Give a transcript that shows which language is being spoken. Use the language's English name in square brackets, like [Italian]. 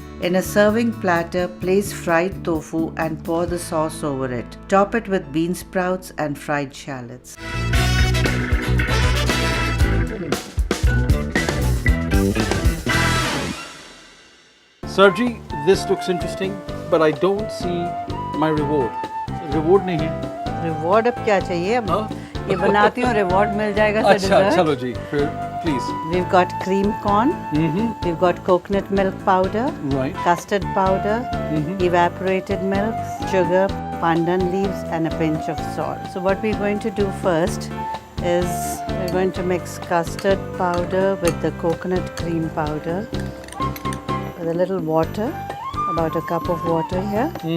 [English] In a serving platter, place fried tofu and pour the sauce over it. Top it with bean sprouts and fried shallots. Sarabji, this looks interesting, but I don't see my reward. [Hindi] Reward नहीं है. Reward अब क्या चाहिए? अब हाँ? ये बनाती हूँ, reward मिल जाएगा. [English] so [Hindi] अच्छा, [English] dessert. [Hindi] चलो जी, फिर please. [English] We've got cream corn. We've got coconut milk powder. Right. Custard powder, evaporated milk, sugar, pandan leaves and a pinch of salt. So what we're going to do first is we're going to mix custard powder with the coconut cream powder with a little water, about a cup of water here.